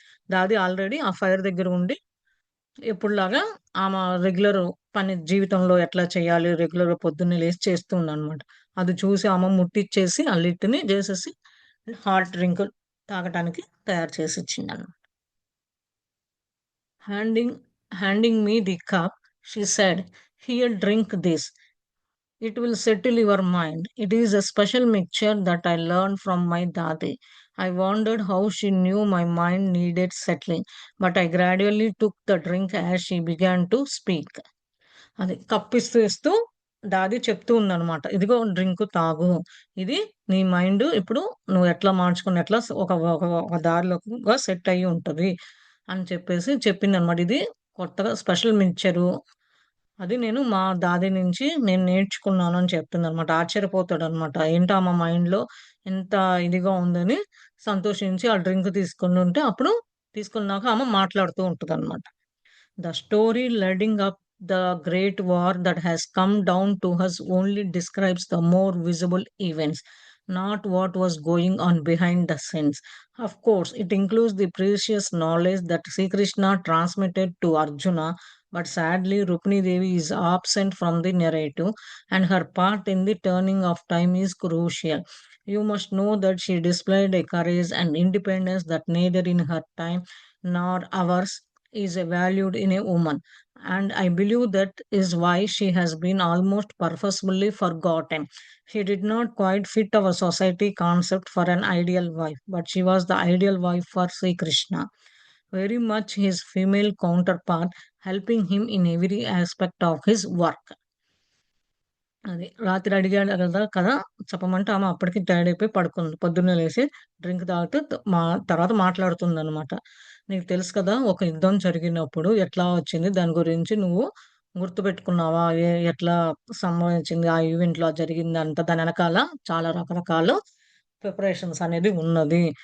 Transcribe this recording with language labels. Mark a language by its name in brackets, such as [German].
[Telugu] దాది ఆల్రెడీ ఆ ఫైర్ దగ్గర ఉండి ఎప్పుడులాగా ఆమె రెగ్యులర్ పని జీవితంలో ఎట్లా చేయాలి, రెగ్యులర్‌గా పొద్దున్నే లేసి చేస్తూ ఉందనమాట. అది చూసి ఆమె ముట్టిచ్చేసి ఆ లిడ్‌ని జేసేసి హాట్ డ్రింక్ తాగటానికి తయారు చేసిచ్చిందనమాట. [English] Handing handing me the cup, she said, "Here, drink this. It will settle your mind. It is a special mixture that I learned from my dadi." I wondered how she knew my mind needed settling, but I gradually took the drink as she began to speak. [Telugu] అది కప్పిస్తూ ఇస్తూ దాది చెప్తూ ఉందనమాట. "ఇదిగో drink తాగు. ఇది నీ mind ఇప్పుడు నువ్వు ఎట్లా మార్చుకుని ఎట్లా ఒక ఒక ఒక దారిలోగా సెట్ అయ్యి ఉంటది" అని చెప్పేసి చెప్పిందనమాట. ఇది కొత్తగా స్పెషల్ మిక్చరు. అది నేను మా దాది నుంచి నేను నేర్చుకున్నాను అని చెప్తుందనమాట. ఆశ్చర్యపోతాడనమాట. ఏంటా మా మైండ్‌లో ఎంత ఇదిగా ఉందని సంతోషించి ఆ డ్రింక్ తీసుకొనుంటే అప్పుడు తీసుకున్నాక ఆమె మాట్లాడుతూ ఉంటదనమాట. [English] The story leading up the great war that has come down to us only describes the more visible events, not what was going on behind the scenes. Of course, it includes the precious knowledge that Sri Krishna transmitted to Arjuna, but sadly, Rukmini Devi is absent from the narrative, and her part in the turning of time is crucial. You must know that she displayed a courage and independence that neither in her time nor ours is valued in a woman. And I believe that is why she has been almost purposefully forgotten. She did not quite fit our society concept for an ideal wife, but she was the ideal wife for Sri Krishna. Very much his female counterpart, helping him in every aspect of his work. [Telugu] అది. రాత్రి అడిగాడు కదా! చెప్పమంటే ఆమె అప్పటికి tired అయిపోయి పడుకుంది. పొద్దున్నే లేసి డ్రింక్ తాగుతూ తర్వాత మాట్లాడుతుందనమాట. "నీకు తెలుసు కదా! ఒక యుద్ధం జరిగినప్పుడు ఎట్లా వచ్చింది? దాని గురించి నువ్వు గుర్తుపెట్టుకున్నావా? ఎట్లా సంభవించింది? ఆ ఈవెంట్‌లో జరిగిందంతా దాని ఎనకాల చాలా రకరకాల ప్రిపరేషన్స్ అనేది ఉన్నది.